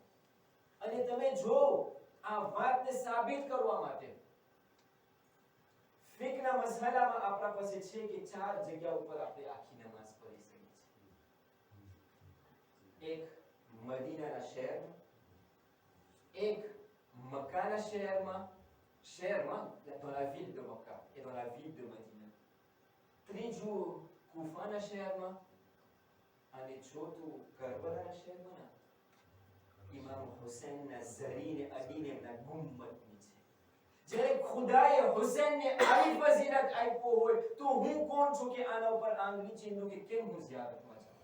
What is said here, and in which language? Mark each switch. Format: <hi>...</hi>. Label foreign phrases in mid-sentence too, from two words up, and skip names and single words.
<gu>અને તમે જો આ વાતને સાબિત કરવા માટે ફિકના મસલામાં આપણા પાસે છે કે 4 જગ્યા ઉપર આપણે આખી નમાઝ પઢી શકીએ છીએ. એક મદીનાના શહેરમાં, એક મક્કાના શહેરમાં</gu> <fr>dans la ville de Makkah et dans la ville de Medina.</fr> <gu>ત્રીજું કુફાના શહેરમાં અને ચોથું કરબલાના શહેરમાં ઇમામ હુસૈનના ઝરીને અડીનેના ગુમ્મતની છે. જ્યારે ખુદાએ હુસૈનને આવી ફઝીલત આપ્યો હોય તો હું કોણ છું કે આના ઉપર આંગળી ચીંધું કે કેમ હું ઝિયારતમાં જાઉં?</gu>